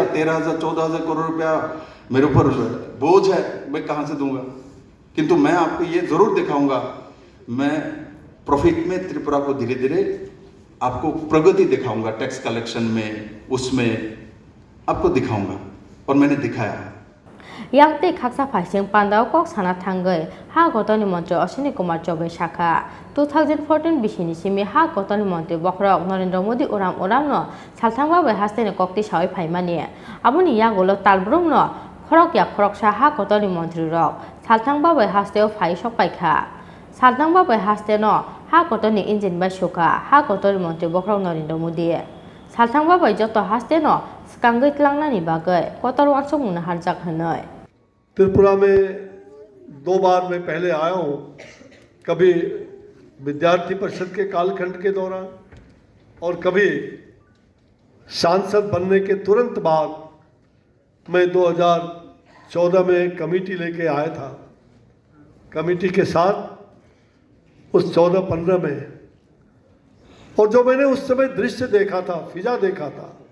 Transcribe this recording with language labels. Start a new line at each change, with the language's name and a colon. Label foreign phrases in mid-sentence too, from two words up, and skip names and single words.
Hindi: 13,000-14,000 करोड़ रुपया मेरे ऊपर बोझ है, मैं कहाँ से दूंगा? किंतु मैं आपको ये जरूर दिखाऊंगा, मैं प्रॉफिट में त्रिपुरा को धीरे धीरे आपको प्रगति दिखाऊंगा,
English: tax collection
Hindi: में, उसमें आपको दिखाऊंगा, और मैंने दिखाया है।
Kok Borok: yang te khaksa phasing pandao kok sana thangai ha gotoni mantri Ashwini Kumar Chobe shakha 2014 bisini simi ha gotoni mantri bokrok Narendra Modi uram no salthangba bai hastene kokti sawai phaimani aboni yagolo talbrung no khorok ya khorok sa ha gotoni mantri rok salthangba bai hasteo phai sok paikha salthangba bai haste no ha gotoni engine bai shoka ha gotoni mantri bokrok Narendra Modi salthangba bai joto haste no skangai tlangnani bagai kotor wansok muna harjak hanoi।
Hindi: त्रिपुरा में 2 बार मैं पहले आया हूँ, कभी विद्यार्थी परिषद के कालखंड के दौरान और कभी सांसद बनने के तुरंत बाद। मैं 2014 में कमेटी लेके आया था, कमेटी के साथ उस 14-15 में, और जो मैंने उस समय दृश्य देखा था, फिजा देखा था,